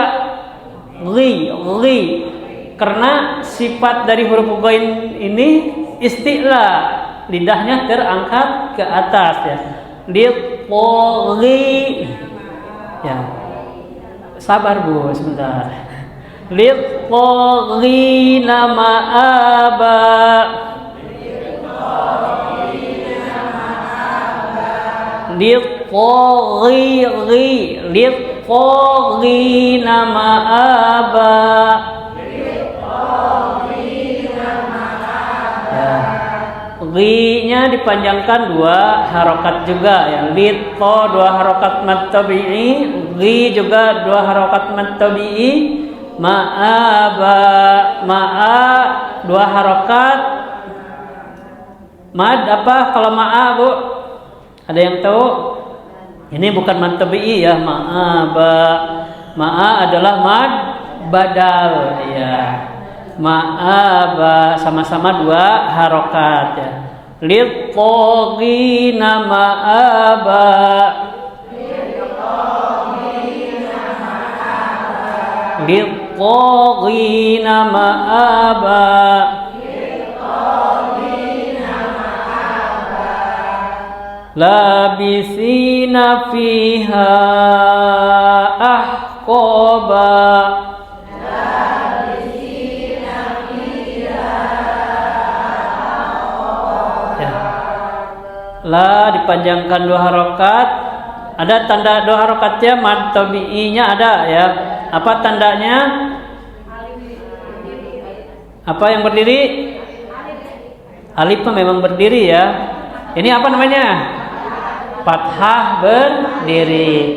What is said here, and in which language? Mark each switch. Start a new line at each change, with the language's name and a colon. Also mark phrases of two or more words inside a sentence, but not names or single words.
Indonesian: Ghi, karena sifat dari huruf ghain ini isti'la, lidahnya terangkat ke atas ya.
Arabic: Lit-ghi. Ya.
Indonesian: Sabar Bu, sebentar.
Arabic: للطاغين مآبا. للطاغين مآبا.
Indonesian: Ghi-nya dipanjangkan 2 harokat juga ya. Lit to 2 harokat
Arabic: مد طبيعي,
Indonesian: ghi juga 2 harokat
Arabic: مد طبيعي.
Indonesian: Ma'aba, ma'a 2 harokat mad apa kalau ma'a Bu? Ada yang tahu? Ini bukan
Arabic: مد طبيعي
Indonesian: ya, ma'aba. Ma'a adalah
Arabic: مد بدل
Indonesian: ya. Ma'aba sama-sama 2 harokat ya.
Arabic: للطاغين مآبا. للطاغين مآبا. لابثين فيها أحقابا.
Indonesian: La dipanjangkan 2 harokat. Ada tanda 2 harokatnya, mad tabi'inya ada ya. Apa tandanya? Apa yang berdiri? Alif memang berdiri ya. Ini apa namanya? Fathah berdiri.